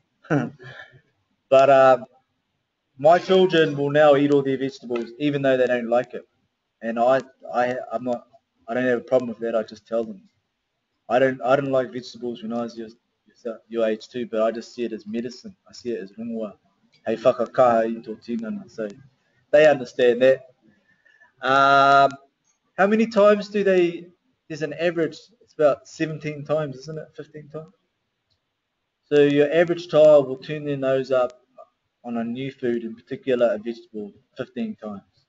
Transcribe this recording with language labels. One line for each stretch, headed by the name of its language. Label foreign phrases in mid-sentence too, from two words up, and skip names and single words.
English: But my children will now eat all their vegetables, even though they don't like it. And I'm not, I don't have a problem with that. I just tell them. I didn't like vegetables when I was your age too, but I just see it as medicine. I see it as rongoa.
Māori: Hei whakakaha i tō tinana.
English: So they understand that. Um, how many times do they? There's an average. It's about 17 times, isn't it? 15 times. So your average child will turn their nose up on a new food, in particular a vegetable, 15 times.